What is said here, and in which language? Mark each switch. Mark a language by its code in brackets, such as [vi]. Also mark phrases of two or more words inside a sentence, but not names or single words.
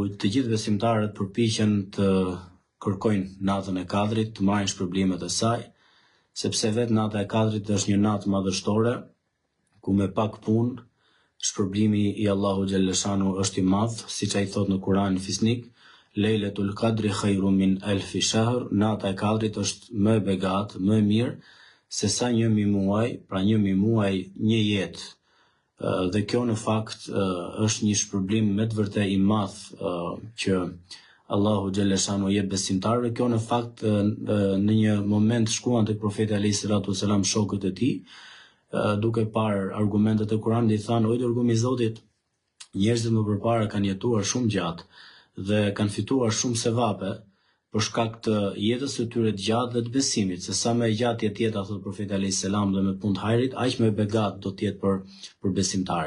[sq] të gjithë besimtarët përpiqen të kërkojnë natën e Kadrit, të marrin shpërblimet e saj, sepse vetë nata e Kadrit është një natë madhështore, ku me pak punë, shpërblimi i Allahu xhaleshanu është i madh, siç ai thot në Kur'anin Fisnik, [ar] ليلة القدر خير من ألف شهر, [sq] nata e Kadrit është më e begatë, më e mirë se sa 1000 muaj, pra 1000 muaj, një jetë. Dhe kjo në fakt është një shpërblim me të vërtetë i madh që Allahu xhaleshanu jep besimtarëve. Kjo në fakt në një moment shkuan tek profeti [ar] عليه الصلاة والسلام [sq] shokët e tij, duke parë argumentet e Kuranit, i thanë: "O dërguar i Zotit, njerëzit më përpara kanë jetuar shumë gjatë dhe kanë fituar shumë sevape për shkak të jetës së tyre të gjatë dhe të besimit, se sa më e gjatë jetë jeta, thot profeti [ar] عليه السلام, [sq] dhe me punë të hajrit, aq më e begat do të jetë për besimtarin."